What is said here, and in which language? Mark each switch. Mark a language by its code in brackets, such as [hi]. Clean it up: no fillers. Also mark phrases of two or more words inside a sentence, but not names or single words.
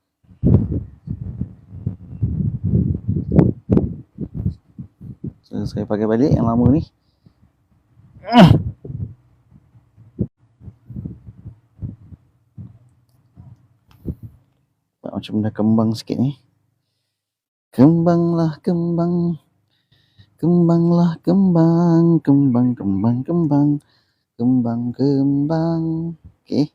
[ms] So, saya pakai balik yang lama ni. Macam dah kembang sikit ni. Kembanglah kembang. Kembanglah kembang. Kembang kembang kembang. Kembang kembang. Okey.